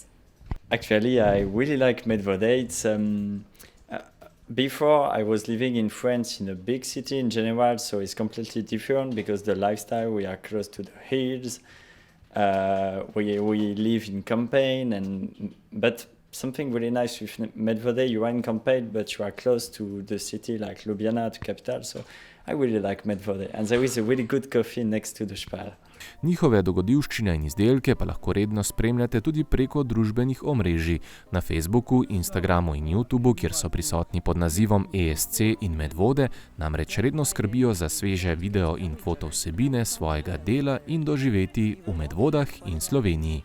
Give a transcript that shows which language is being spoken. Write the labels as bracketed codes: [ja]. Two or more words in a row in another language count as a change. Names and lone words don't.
[en] Actually, I really like Medvode. It's before I was living in France in a big city in general, so it's completely different because the lifestyle, we are close to the hills. We live in campaign, but something really nice with Medvode, you are in campaign, but you are close to the city like Ljubljana, the capital. So I really like Medvode, and there is a really good coffee next to the Spar. [sl] Njihove dogodivščine in izdelke pa lahko redno spremljate tudi preko družbenih omrežij na Facebooku, Instagramu in YouTubu, kjer so prisotni pod nazivom ESC in Medvode, namreč redno skrbijo za sveže video in foto vsebine svojega dela in doživeti v Medvodah in Sloveniji.